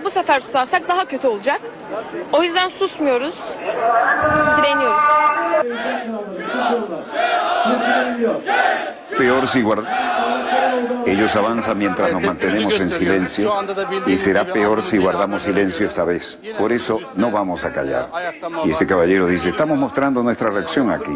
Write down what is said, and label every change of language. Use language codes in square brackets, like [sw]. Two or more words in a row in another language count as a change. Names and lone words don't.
[tr] Bu sefer susarsak daha kötü olacak. O yüzden susmuyoruz. Direniyoruz. [es] Peor si ellos avanzan mientras nos mantenemos en silencio y será peor si guardamos silencio esta vez. Por eso no vamos a callar. Y este caballero dice, estamos mostrando nuestra reacción aquí.